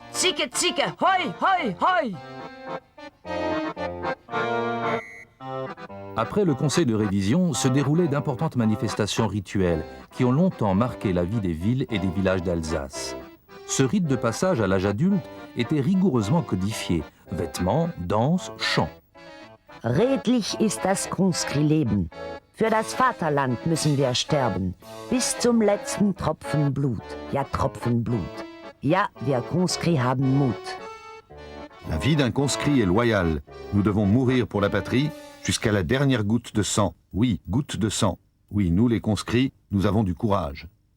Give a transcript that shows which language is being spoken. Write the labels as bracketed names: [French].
[French] Zicke, zicke, hoi, hoi, hoi! Après le conseil de révision, se déroulaient d'importantes manifestations rituelles qui ont longtemps marqué la vie des villes et des villages d'Alsace. Ce rite de passage à l'âge adulte était rigoureusement codifié. Vêtements, danse, chants. [German] Redlich ist das Conscritleben. Für das Vaterland müssen wir sterben. Bis zum letzten Tropfen Blut. Ja, Tropfen Blut. Ja, wir Conscrits haben Mut. [French] La vie d'un conscrit est loyale. Nous devons mourir pour la patrie jusqu'à la dernière goutte de sang. Oui, goutte de sang. Oui, nous les conscrits, nous avons du courage.